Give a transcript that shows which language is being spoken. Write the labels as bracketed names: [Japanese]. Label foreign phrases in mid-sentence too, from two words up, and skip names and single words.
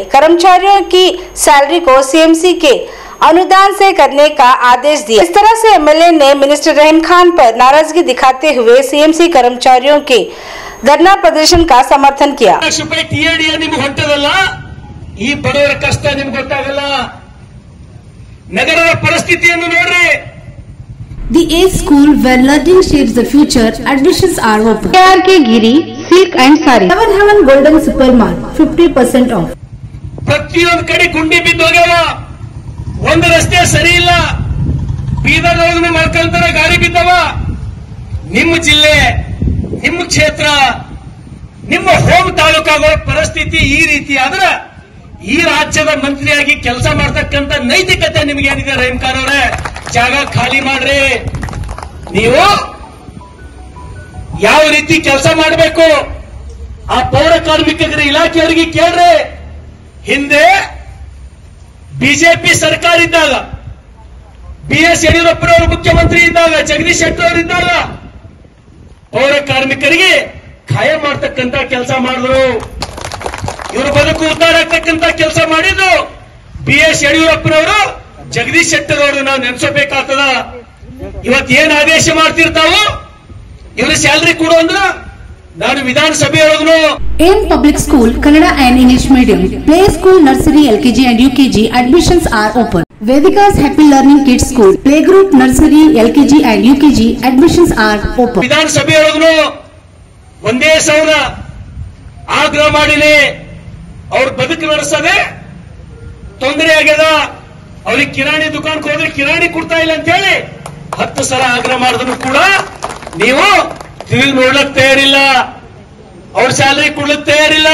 [Hindi] कर्मचारियों की सैलरी को सीएमसी के अनुदान से करने का आदेश दिया। इस तरह से एमएलए ने मिनिस्टर रहीम खान पर नाराजगी दिखाते हुए सीएमसी कर्मचारियों के धरना प्रदर्शन का समर्थन किया। [Kannada] ಬಡವರ ಕಷ್ಟ ಗೊತ್ತಾಗಲ್ಲ नगರದ ಪರಿಸ್ಥಿತಿಯನ್ನು ನೋಡ್ರಿ। [English] The A school where learning shapes the future. Admissions are open. KRK Giri Silk and Sari 7 Heaven Golden Super Mart 50% off. [Kannada] ಪ್ರತಿಯೊಂದು ಕಡೆ ಗುಂಡಿ ಬಿದ್ದು ಹೋಗ್ಯಾವ, ಒಂದು ರಸ್ತೆ ಸರಿ ಇಲ್ಲ, ಬೀದರ್ ಒಳಗೆ ಮಲ್ಕಂತರ ಗಾಡಿ ಬಿದ್ದವ। ನಿಮ್ಮ ಜಿಲ್ಲೆ, ನಿಮ್ಮ ಕ್ಷೇತ್ರ, ನಿಮ್ಮ ಹೋಮ್ ತಾಲೂಕಾಗಳ ಪರಿಸ್ಥಿತಿ ಈ ರೀತಿ ಆದ್ರೆ ಈ ರಾಜ್ಯದ ಮಂತ್ರಿಯಾಗಿ ಕೆಲಸ ಮಾಡತಕ್ಕಂತ ನೈತಿಕತೆ ನಿಮಗೆ ಏನಿದೆ ರहीम खान ಅವರೇ [Hindi] जगह खाली [Kannada] ಮಾಡ್ರಿ। ನೀವು ಯಾವ ರೀತಿ ಕೆಲಸ ಮಾಡಬೇಕು ಆ ಪೌರ ಕಾರ್ಮಿಕರ ಇಲಾಖೆಯವರಿಗೆ ಕೇಳ್ರಿ। ಹಿಂದೆ ಬಿಜೆಪಿ ಸರ್ಕಾರ ಇದ್ದಾಗ ಬಿಎಸ್ ಯಡಿಯೂರಪ್ಪನವರು ಮುಖ್ಯಮಂತ್ರಿ ಇದ್ದಾಗ ಜಗದೀಶ್ ಶೆಟ್ಟರ್ ಅವರು ಇದ್ದಾಗ ಪೌರ ಕಾರ್ಮಿಕರಿಗೆ ಖಾಯಂ ಮಾಡತಕ್ಕಂತ ಕೆಲಸ ಮಾಡಿದ್ರು, ಇವ್ರ ಬದುಕು ಉದ್ಧಾರ ಆಗ್ತಕ್ಕಂತ ಕೆಲಸ ಮಾಡಿದ್ರು ಬಿಎಸ್ ಯಡಿಯೂರಪ್ಪನವರು ಜಗದೀಶ್ ಶೆಟ್ಟರ್ ಅವರು ನಾವು ನೆನೆಸಬೇಕಾಗ್ತದ। ಇವತ್ತು ಏನ್ ಆದೇಶ ಮಾಡ್ತಿರ್ತಾವೋ ಇವ್ರ ಸ್ಯಾಲರಿ ಕೊಡು ಅಂದ್ರ ನಾನು ವಿಧಾನಸಭೆಯೊಳಗೂ [English] AIM Public School Kannada and English Medium Play School Nursery LKG and UKG admissions are open. Vedika's Happy Learning Kids School Playgroup Nursery LKG and UKG admissions are open. [Kannada] ವಿಧಾನಸಭೆಯೊಳಗೂ ಒಂದೇ ಸಾವಿರ ಆಗ್ರಹ ಮಾಡಿನಿ, ಅವ್ರ ಬದುಕು ನಡೆಸದೆ ತೊಂದರೆ ಆಗ್ಯದ, ಅವ್ರಿಗೆ ಕಿರಾಣಿ ದುಕಾನ್ಗೆ ಹೋದ್ರೆ ಕಿರಾಣಿ ಕೊಡ್ತಾ ಇಲ್ಲ ಅಂತ ಹೇಳಿ 10 ಸಲ ಆಗ್ರಹ ಮಾಡಿದ್ರು ಕೂಡ ನೀವು ತಿರುಗಿ ನೋಡ್ಲಕ್ ತಯಾರಿಲ್ಲ, ಅವ್ರ ಸ್ಯಾಲರಿ ಕೊಡ್ಲಿಕ್ ತಯಾರಿಲ್ಲ।